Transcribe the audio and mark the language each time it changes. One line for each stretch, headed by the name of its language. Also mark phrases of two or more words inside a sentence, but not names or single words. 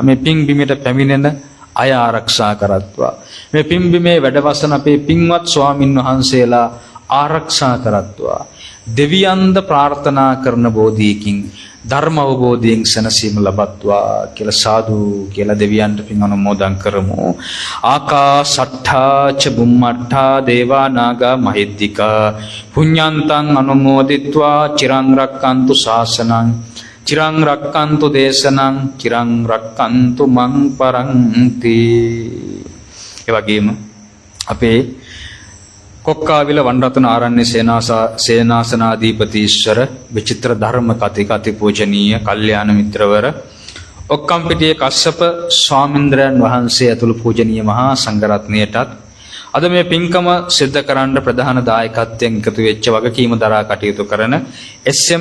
Sinhala: මේ පින් බිමට පැමිණෙන අය ආරක්ෂා කරත්වා. මේ පින් බිමේ වැඩවසන අපේ පින්වත් ස්වාමින් වහන්සේලා ආරක්ෂා කරත්වා. දෙවියන්ද ප්‍රාර්ථනා කරන බෝධියකින් ධර්ම අවබෝධයෙන් සැනසීම ලබත්වා කියලා සාදු කියලා දෙවියන්ට පින් අනුමෝදන් කරමු.
Pali: ආකාශට්ඨා ච බුම්මට්ඨා දේවා නාග මහිද්దికා පුඤ්ඤන්තං අනුමෝදිත්වා චිරං රක්칸තු ශාසනං චිරං රක්칸තු දේශනං චිරං රක්칸තු මං පරන්ති.
Sinhala: ඒ වගේම අපේ කොක්කාවිල වනරතන ආරණ්‍ය සේනාසනාධිපතීශ්වර විචිත්‍ර ධර්ම කතික අතිපූජනීය කල්යාණ මිත්‍රවර ඔක්කම්පිටියේ කස්සප ස්වාමීන්ද්‍රයන් වහන්සේ ඇතුළු පූජනීය මහා සංඝරත්නයටත් අද මේ පින්කම සිද්ධ කරන්න ප්‍රධාන දායකත්වයෙන් එකතු වෙච්ච වගකීම දරා කටයුතු කරන එස්.එම්.